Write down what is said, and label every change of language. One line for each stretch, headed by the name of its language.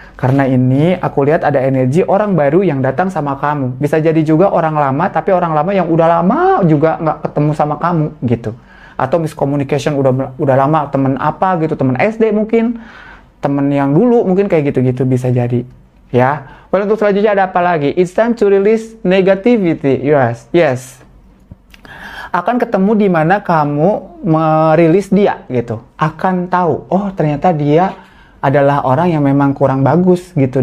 Indonesian: Karena ini aku lihat ada energi orang baru yang datang sama kamu. Bisa jadi juga orang lama, tapi orang lama yang udah lama juga nggak ketemu sama kamu gitu. Atau miscommunication udah lama, temen apa gitu, temen SD mungkin, temen yang dulu mungkin kayak gitu-gitu bisa jadi. Ya, well, untuk selanjutnya ada apa lagi?
English: It's time to release negativity. Yes.
Indonesian: Akan ketemu di mana kamu merilis dia gitu. Akan tahu, oh ternyata dia adalah orang yang memang kurang bagus gitu.